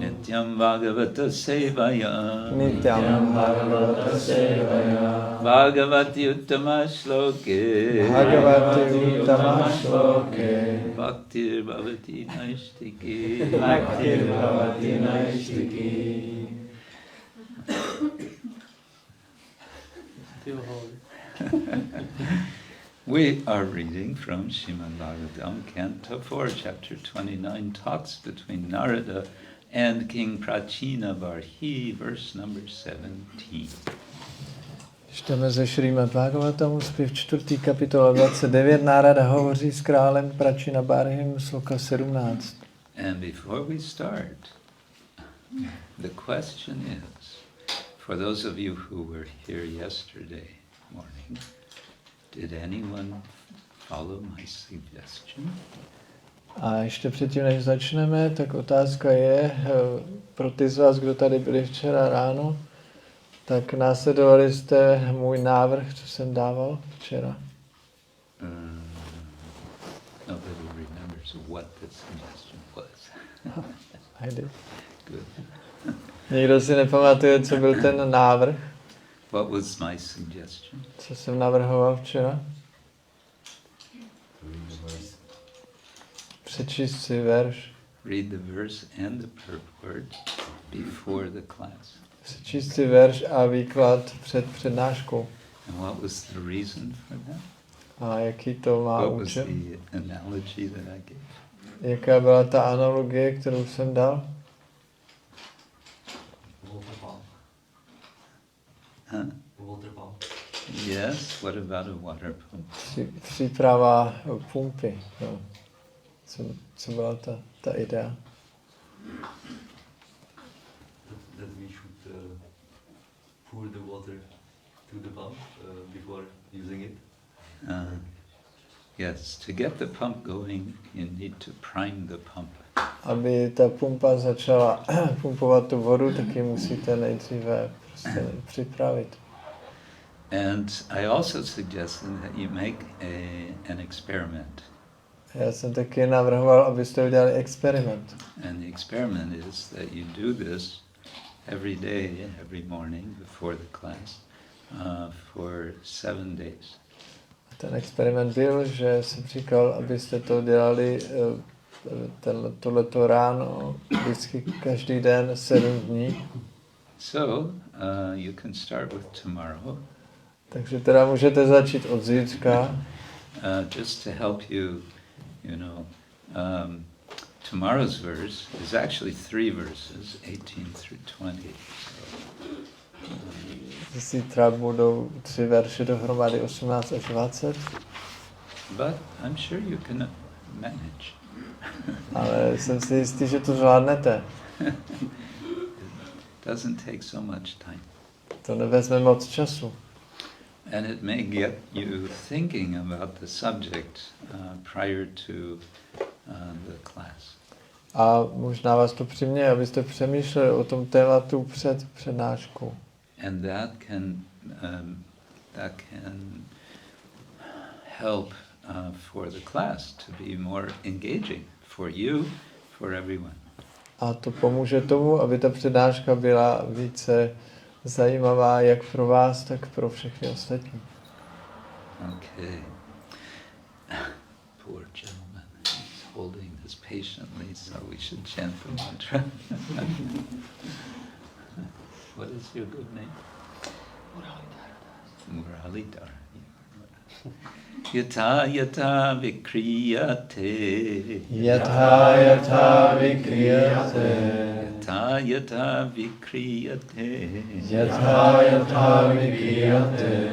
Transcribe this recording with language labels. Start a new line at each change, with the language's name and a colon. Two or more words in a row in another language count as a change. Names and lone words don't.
Sanskrit: नित्यं भागवत सेवया नित्यं भागवत सेवया भगवति उत्तम श्लोके भगवति उत्तम श्लोके भक्तिर् भवति नैष्ठिकी भक्तिर् भवति नैष्ठिकी
English: We are reading from Srimad-Bhagavatam, Canto 4, Chapter 29, talks between Narada and King Prachina Barhi, verse number 17.
Czech: Čteme ze Srimad-Bhagavatamu, zpěv 4. kapitola 29. Nárada hovoří s králem Prachina Barhim, sloka 17.
English: And before we start, the question is, for those of you who were here yesterday morning, did anyone follow my suggestion?
Czech: A ještě předtím, než začneme, tak otázka je, pro ty z vás, kdo tady byli včera ráno, tak následovali jste můj návrh, co jsem dával včera.
English: Nobody remembers what the suggestion was. I did. Good.
Czech: Nikdo si nepamatuje, co byl ten návrh?
English: What was my suggestion?
Czech: Co jsem navrhoval včera? Přečíst si verš.
English: Read the verse and the purport before the class.
Czech: Přečíst si verš a výklad před přednáškou.
English: And what was the reason for that?
Czech: A jaký to má
English: What was
Czech: účel?
English: the analogy that I gave?
Czech: Jaká byla ta analogie, kterou jsem dal? Huh?
English: Yes, what about a water pump?
Czech: Příprava pumpy. No. Co byla ta idea?
English: pour the water to the pump before using it? Yes, to get the pump going, you need to prime the pump.
Czech: Aby ta pumpa začala pumpovat tu vodu, tak ji musíte nejdříve prostě připravit.
English: And I also suggested that you make an experiment.
Czech: Já jsem taky navrhoval, abyste udělali experiment.
English: And the experiment is that you do this every day, every morning before the class, for 7 days.
Czech: Ten experiment byl, že jsem říkal, abyste to dělali tohleto ráno, vždycky každý den 7 dní.
English: So, you can start with tomorrow.
Czech: Takže teda můžete začít od zítřka.
English: Just to help you, tomorrow's verse is actually 3 verses, 18 through 20.
Czech: Zítra budou 3 verše dohromady, 18 až 20.
English: But I'm sure you can manage.
Czech: Ale jsem si jistý, že to zvládnete.
English: Doesn't take so much time.
Czech: To nevezme moc času.
English: And it may get you thinking about the subject prior to the class.
Czech: A možná vás to přiměje, abyste přemýšleli o tom tématu před přednáškou.
English: And that can help for the class to be more engaging for you, for everyone.
Czech: A to pomůže tomu, aby ta přednáška byla více zajímavá jak pro vás, tak pro všechny ostatní.
English: Okay. Poor gentleman. He's holding this patiently, so we should chant the mantra. What is your good name?
Sanskrit: Muralidhar. यथा यथा विक्रियते. यथा यथा विक्रियते. यथा यथा विक्रियते. यथा यथा विक्रियते.